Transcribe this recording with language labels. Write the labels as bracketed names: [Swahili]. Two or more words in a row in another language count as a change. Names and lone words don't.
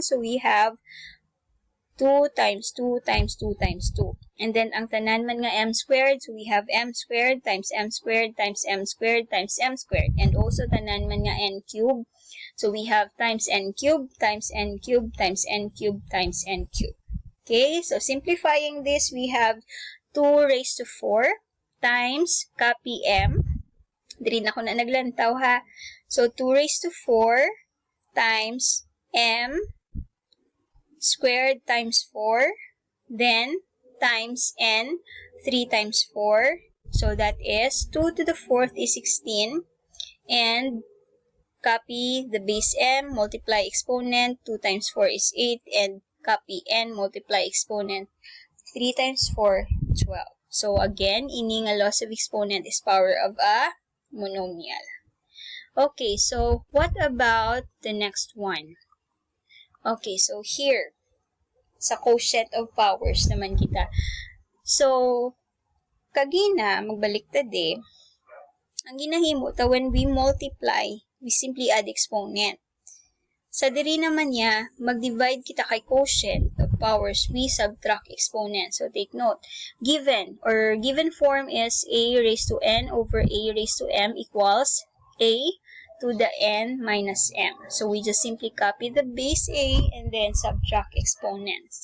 [English] So, we have 2 times 2 times 2 times 2. And then, [Hiligaynon] ang tanan man nga [English] m squared, so we have m squared times m squared times m squared times m squared. And also, [Hiligaynon] tanan man nga [English] n cubed. So, we have times n cubed times n cubed times n cubed times n cubed. Okay, so simplifying this, we have 2 raised to 4 times copy m. [Hiligaynon] Diri na ko na naglantaw ha. [English] So, 2 raised to 4 times m squared times 4, then times n, 3 times 4. So, that is 2 to the 4th is 16. And copy the base m, multiply exponent, 2 times 4 is 8. And copy n, multiply exponent, 3 times 4, 12. So, again, [Hiligaynon] ini nga [English] loss of exponent is power of a monomial. Okay, so what about the next one? Okay, so here, sa quotient of powers [Hiligaynon] naman kita. So, kagina, magbaliktad eh. Ang ginahimo ta [English] when we multiply, we simply add exponent. [Hiligaynon] Sa diri naman niya, mag-divide kita kay [English] quotient of powers, we subtract exponents. So take note, given form is a raised to n over a raised to m equals a to the n minus m. So we just simply copy the base a and then subtract exponents.